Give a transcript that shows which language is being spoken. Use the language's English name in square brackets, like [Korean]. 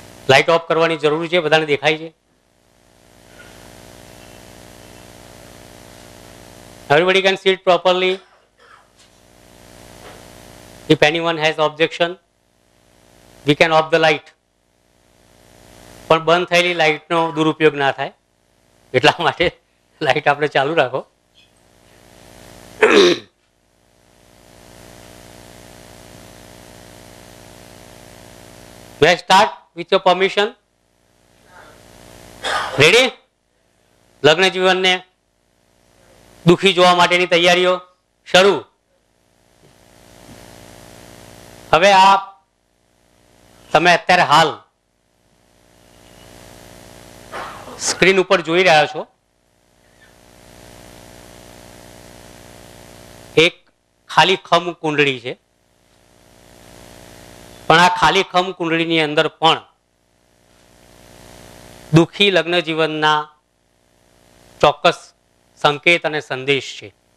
[Gujarati] Light of કરવાની જરૂર છે, બધાને દેખાય છે? [English] Everybody can see it properly. If anyone has objection, we can off the light. [Gujarati] પણ બંધ થયેલી લાઇટનો દુરુપયોગ ના થાય એટલા માટે લાઇટ આપણે ચાલુ રાખો. [English] May I start with your permission? Ready? [Gujarati] લગ્ન જીવનને દુઃખી જોવા માટેની તૈયારીઓ શરૂ. હવે આ તમે અત્યારે હાલ સ્ક્રીન ઉપર જોઈ રહ્યા છો એક ખાલી ખમ કુંડળી છે, પણ આ ખાલી ખમ કુંડળીની અંદર પણ દુઃખી લગ્ન જીવનના ચોક્કસ સંકેત અને સંદેશ છે.